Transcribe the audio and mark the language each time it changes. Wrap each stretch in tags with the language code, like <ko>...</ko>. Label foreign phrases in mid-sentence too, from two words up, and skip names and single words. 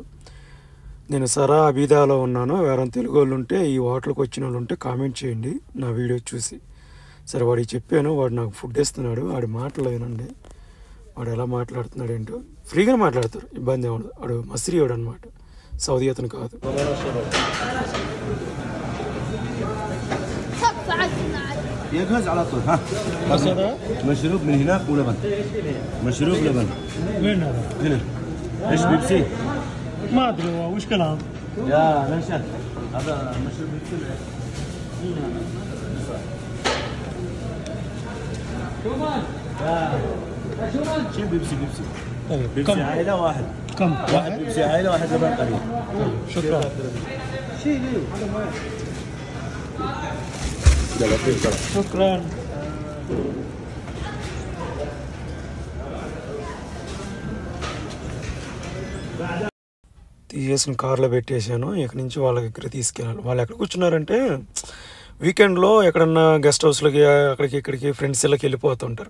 <te>నేను సరా అబీదాలో ఉన్నాను, ఎవరైనా తెలుగు వాళ్ళు ఉంటే ఈ హోటల్కి వచ్చిన వాళ్ళు ఉంటే కామెంట్ చేయండి నా వీడియో చూసి. సరే వాడికి చెప్పాను, వాడు నాకు ఫుడ్ ఇస్తున్నాడు. వాడి మాటలు వినండి, వాడు ఎలా మాట్లాడుతున్నాడు ఏంటో. ఫ్రీగా మాట్లాడతారు, ఇబ్బంది ఏమడదు. వాడు మసిరియోడు అనమాట, సౌదీ అతను కాదు.</te> <ar>يجهز على طول. ها مشروب من هناك ولبن. مشروب لبن. وين هذا؟ هنا. ايش بيبسي؟ ما ادري وش كلام؟ يا نشأ هذا مشروب بيبسي. شو بيبسي بيبسي؟ بيبسي عائلة واحد. كم؟ واحد بيبسي عائلة واحد لبن قليل. شكرا. يلا في شكرا.</ar> <te>తీసేసిన కార్లో పెట్టేశాను. ఇక్కడి నుంచి వాళ్ళ దగ్గర తీసుకెళ్ళాలి. వాళ్ళు ఎక్కడ కూర్చున్నారంటే వీకెండ్లో ఎక్కడన్నా గెస్ట్ హౌస్లకి అక్కడికి ఇక్కడికి ఫ్రెండ్స్ ఇళ్ళకి వెళ్ళిపోతుంటారు.</te>